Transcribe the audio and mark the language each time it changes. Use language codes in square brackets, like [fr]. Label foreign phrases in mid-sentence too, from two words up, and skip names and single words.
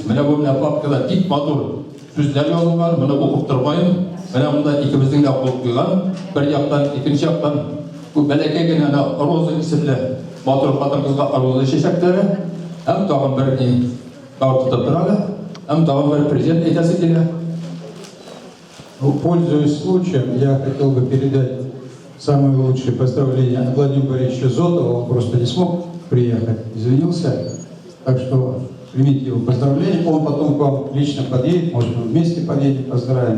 [tt] Менә бу менә папкада бик матур сүзләр язылган, менә укып торган. Менә монда икебезнең дә кул куйган, бер яктан, икенче яктан bu бәләкәй генә Роза исемле матур хатын-кызга роза чәчәкләре, һәм тагын бер ни тартып торалар, һәм тагын бер президент әйтәсе килә. [ru] Пользуясь случаем, я хотел бы передать самые лучшие поздравления от Владимира Борисовича Зотова. Он просто не смог приехать, извинился. Так что примите его поздравления. Он потом к вам лично подъедет, может, мы вместе подъедем, поздравим.